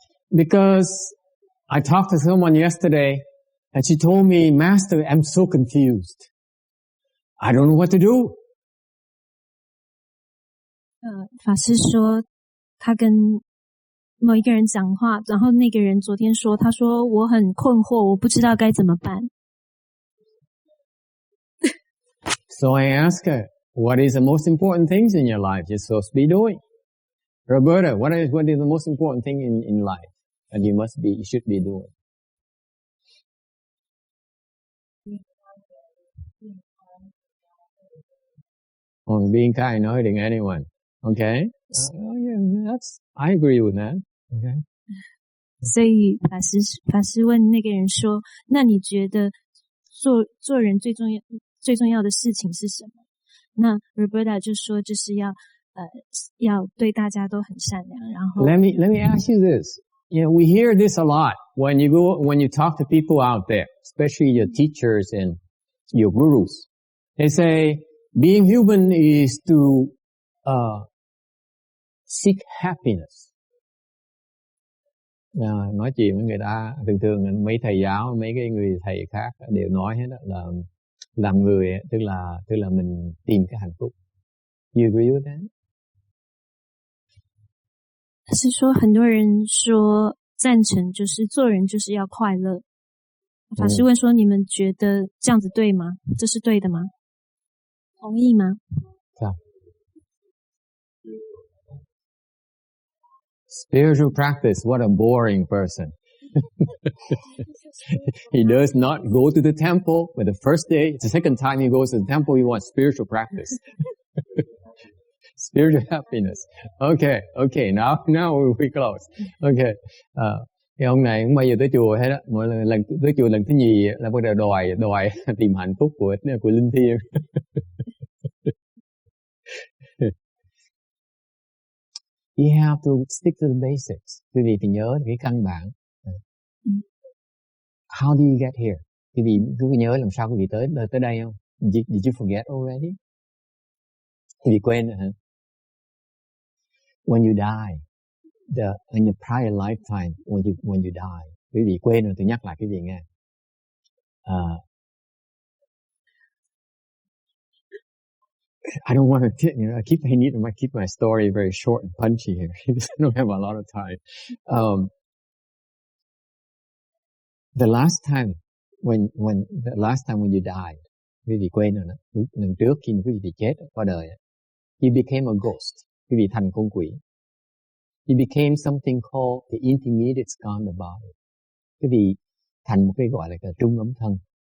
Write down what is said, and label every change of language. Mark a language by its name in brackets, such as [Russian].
[English] Because I talked to someone yesterday and she told me, Master, I'm so confused. I don't know what to do. [Chinese] 法师说他跟某一个人讲话，然后那个人昨天说，他说我很困惑，我不知道该怎么办。 [English] So I asked her, what is the most important things in your life you're supposed to be doing? Roberta, what is the most important thing in life that you should be doing? Oh, being kind, not hurting anyone. Okay. Yeah, I agree with that. Okay. [Chinese] 所以法师问那个人说，那你觉得做人最重要的事情是什么？那 Roberta 就说就是要对大家都很善良，然后 [English] Let me ask you this. You know, we hear this a lot when you talk to people out there, especially your teachers and your gurus. They say being human is to seek happiness. [Vietnamese] Nói chuyện với người ta thường mấy thầy giáo, mấy cái người thầy khác đều nói hết đó là làm người tức là mình tìm cái hạnh phúc. [English] You agree with that? [Chinese] 是说很多人说赞成，就是做人就是要快乐。法师问说，你们觉得这样子对吗？这是对的吗？同意吗？ [English] Spiritual practice, what a boring person. He does not go to the temple, but the first day, the second time he goes to the temple, he wants spiritual practice. Spiritual happiness. Okay, now we close. Okay. [Vietnamese] Cái ông này cũng bao giờ tới chùa hết á, mỗi lần tới chùa lần thứ nhì là bắt đầu đòi tìm hạnh phúc của linh thiêng. [English] You have to stick to the basics. [Vietnamese] Quý vị thì nhớ cái căn bản. [English] How do you get here? [Vietnamese] Quý vị nhớ làm sao quý vị tới đây không? [English] Did you forget already? [Vietnamese] Quý vị quên rồi hả? [English] When you die, in your prior lifetime, when you die, [Vietnamese] quý vị quên rồi tôi nhắc lại quý vị nghe. [English] I don't want to, I keep my story very short and punchy here because I don't have a lot of time. The last time when you died, [Vietnamese] quý vị quên rồi đó. Lần trước khi quý vị chết qua đời, [English] you became a ghost. [Vietnamese] Quý vị thành con quỷ. [English] You became something called the intermediate skandha body. [Vietnamese] Quý vị thành một cái gọi là cái trung ấm thân.